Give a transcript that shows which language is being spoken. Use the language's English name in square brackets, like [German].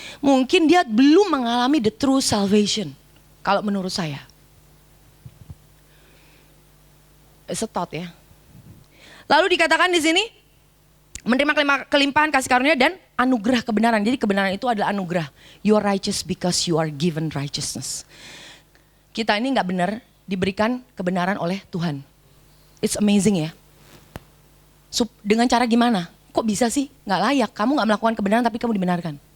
[Indonesian] Mungkin dia belum mengalami [English] the true salvation. [Indonesian] Kalau menurut saya. [English] It's a thought [Indonesian] ya. Lalu dikatakan di sini, menerima kelimpahan kasih karunia dan anugerah kebenaran. Jadi kebenaran itu adalah anugerah. [English] You are righteous because you are given righteousness. [Indonesian] Kita ini gak benar, diberikan kebenaran oleh Tuhan. [English] It's amazing [Indonesian] ya. Dengan cara gimana? Kok bisa sih? Gak layak, kamu gak melakukan kebenaran tapi kamu dibenarkan.